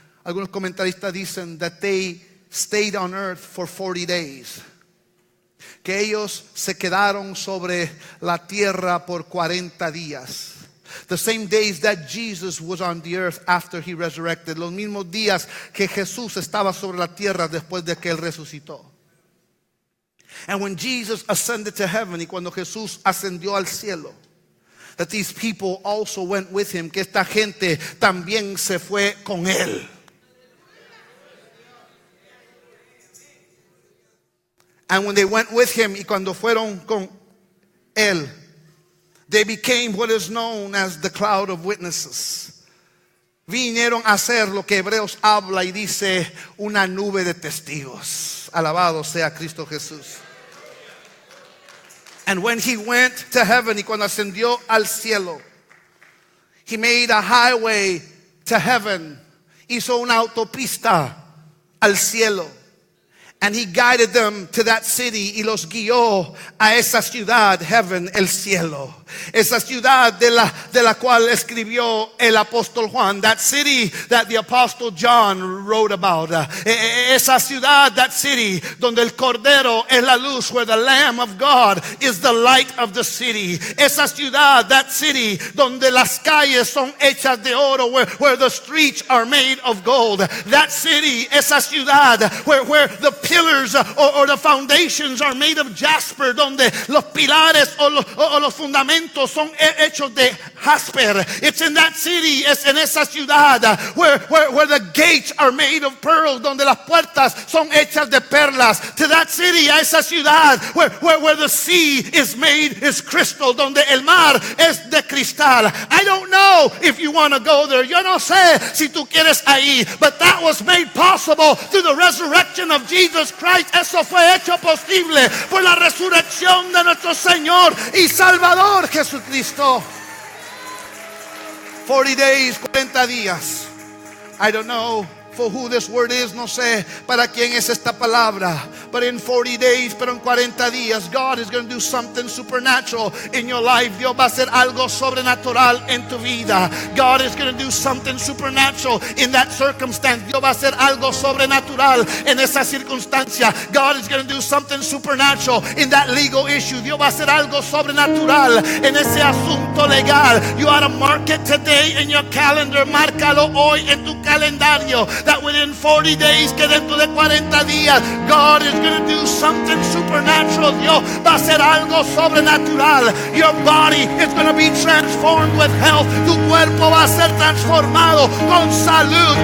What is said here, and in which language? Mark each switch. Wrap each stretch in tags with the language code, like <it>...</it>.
<es>Algunos comentaristas dicen</es> <en>that they stayed on earth for 40 days.</en> <es>Que ellos se quedaron sobre la tierra por 40 días.</es> <en>The same days that Jesus was on the earth after he resurrected.</en> <es>Los mismos días que Jesús estaba sobre la tierra después de que él resucitó.</es> <en>And when Jesus ascended to heaven,</en> <es>y cuando Jesús ascendió al cielo,</es> <en>that these people also went with him,</en> <es>que esta gente también se fue con él.</es> <en>And when they went with him,</en> <es>y cuando fueron con él,</es> <en>they became what is known as the cloud of witnesses.</en> <es>Vinieron a ser lo que Hebreos habla y dice una nube de testigos. Alabado sea Cristo Jesús.</es> <en>And when he went to heaven,</en> <es>y cuando ascendió al cielo,</es> <en>he made a highway to heaven.</en> <es>Hizo una autopista al cielo.</es> <en>And he guided them to that city,</en> <es>y los guió a esa ciudad, heaven, el cielo. Esa ciudad de la cual escribió el apóstol Juan.</es> <en>That city that the apostle John wrote about.</en> <es>Esa ciudad,</es> <en>that city,</en> <es>donde el Cordero es la luz,</es> <en>where the Lamb of God is the light of the city.</en> <es>Esa ciudad,</es> <en>that city,</en> <es>donde las calles son hechas de oro,</es> <en>where the streets are made of gold. That city,</en> <es>esa ciudad,</es> <en>where the pillars or the foundations are made of jasper,</en> <es>donde los pilares o los fundamentos son hechos de jasper.</es> <en>It's in that city,</en> <es>es en esa ciudad</es> <en>where the gates are made of pearls,</en> <es>donde las puertas son hechas de perlas.</es> <en>To that city,</en> <es>a esa ciudad</es> <en>where the sea is crystal,</en> <es>donde el mar es de cristal.</es> <en>I don't know if you want to go there.</en> <es>Yo no sé si tú quieres ahí,</es> <en>but that was made possible through the resurrection of Jesus Christ.</en> <es>Eso fue hecho posible por la resurrección de nuestro Señor y Salvador Jesucristo.</es> <en>40 days,</en> <es>40 días.</es> <en>I don't know for who this word is,</en> <es>no sé para quién es esta palabra.</es> <en>But in 40 days,</en> <es>pero en 40 días,</es> <en>God is going to do something supernatural in your life.</en> <es>Dios va a hacer algo sobrenatural en tu vida.</es> <en>God is going to do something supernatural in that circumstance.</en> <es>Dios va a hacer algo sobrenatural en esa circunstancia.</es> <en>God is going to do something supernatural in that legal issue.</en> <es>Dios va a hacer algo sobrenatural en ese asunto legal.</es> <en>You ought to mark it today in your calendar.</en> <es>Márcalo hoy en tu calendario.</es> <en>That within 40 days, que dentro de 40 días, God is going to do something supernatural.</en> <es>Dios va a hacer algo sobrenatural.</es> <en>Your body is going to be transformed with health.</en> <es>Tu cuerpo va a ser transformado con salud.</es>